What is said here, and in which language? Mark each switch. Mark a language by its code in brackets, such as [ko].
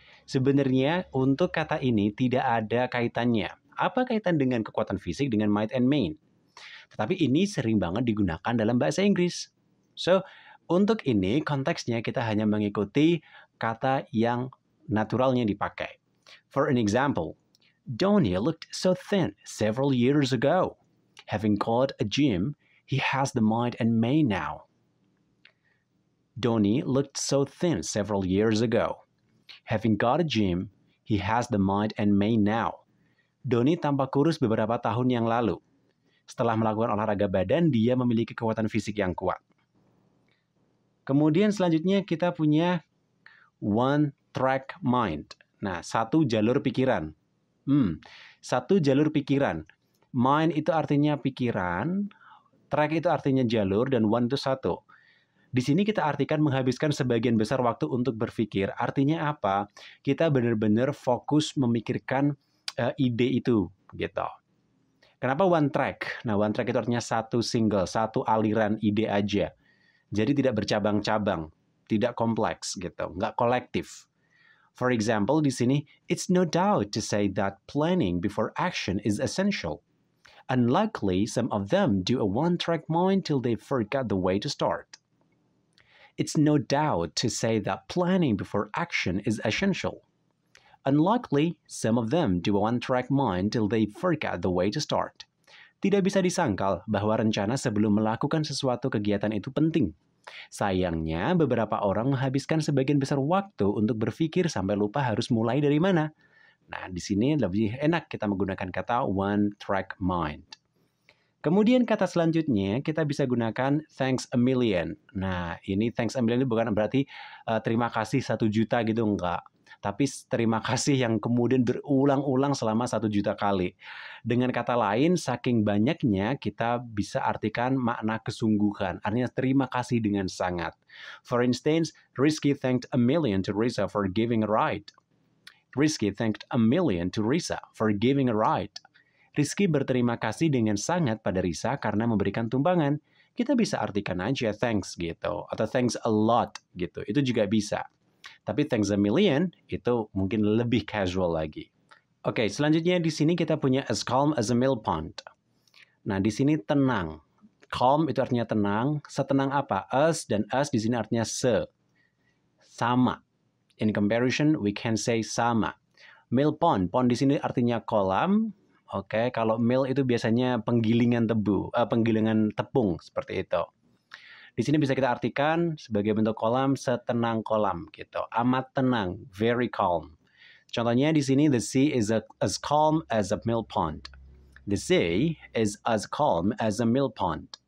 [id] Sebenarnya untuk kata ini tidak ada kaitannya. Apa kaitan dengan kekuatan fisik dengan might and main? Tetapi ini sering banget digunakan dalam bahasa Inggris. So, untuk ini konteksnya kita hanya mengikuti kata yang naturalnya dipakai. [en] For an example, Donnie looked so thin several years ago. Having caught a gym, he has the might and main now. Donnie looked so thin several years ago. Having got a gym, he has the might and main now. [id] Donnie tampak kurus beberapa tahun yang lalu. Setelah melakukan olahraga badan, dia memiliki kekuatan fisik yang kuat. Kemudian selanjutnya kita punya one track mind. Nah, satu jalur pikiran. Satu jalur pikiran. Mind itu artinya pikiran, track itu artinya jalur, dan one itu satu. Di sini kita artikan menghabiskan sebagian besar waktu untuk berpikir. Artinya apa? Kita benar-benar fokus memikirkan ide itu, gitu. Kenapa one track? Nah, one track itu artinya satu single, satu aliran ide aja. Jadi tidak bercabang-cabang, tidak kompleks, gitu, nggak kolektif. [en] For example, [id] di sini, [en] it's no doubt to say that planning before action is essential. Unlikely, some of them do a one-track mind till they forgot the way to start. It's no doubt to say that planning before action is essential. Unlikely, some of them do a one-track mind till they forgot the way to start. [id] Tidak bisa disangkal bahwa rencana sebelum melakukan sesuatu kegiatan itu penting. Sayangnya, beberapa orang menghabiskan sebagian besar waktu untuk berpikir sampai lupa harus mulai dari mana. Nah, di sini lebih enak kita menggunakan kata one track mind. Kemudian kata selanjutnya kita bisa gunakan thanks a million. Nah, ini thanks a million bukan berarti terima kasih 1 juta gitu, enggak. Tapi terima kasih yang kemudian berulang-ulang selama 1 juta kali. Dengan kata lain, saking banyaknya kita bisa artikan makna kesungguhan. Artinya terima kasih dengan sangat. [en] For instance, Rizky thanked a million to Risa for giving a ride. Rizky thanked a million to Risa for giving a ride. [id] Rizky berterima kasih dengan sangat pada Risa karena memberikan tumpangan. Kita bisa artikan aja thanks gitu. Atau thanks a lot gitu. Itu juga bisa. Tapi thanks a million itu mungkin lebih casual lagi. Oke, selanjutnya di sini kita punya as calm as a mill pond. Nah, di sini tenang. Calm itu artinya tenang. Setenang apa? As dan as di sini artinya sama. [en] In comparison, we can say sama. Mill pond. [id] Pond di sini artinya kolam. Oke, kalau mill itu biasanya penggilingan tepung seperti itu. Di sini bisa kita artikan sebagai bentuk kolam, setenang kolam gitu. Amat tenang, [en] very calm. [id] Contohnya di sini, [en] the sea is as calm as a mill pond. The sea is as calm as a mill pond.